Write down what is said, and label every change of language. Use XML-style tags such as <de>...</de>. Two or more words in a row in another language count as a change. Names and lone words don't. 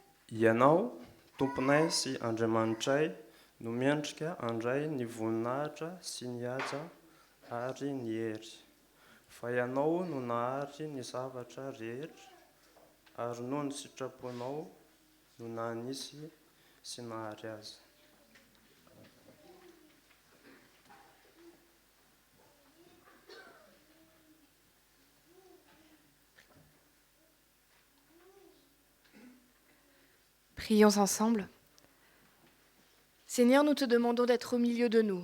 <mg>Ianao, tomponay sy Andriamanitray, no miendrika andray ny voninahitra sy ny haja ary ny hery. Fa ianao no nahary ny zavatra rehetra, ary noho ny sitraponao no nanisy sy nahary azy.</mg> <fr>Prions ensemble. Seigneur, nous te demandons d'être au milieu de nous.</fr>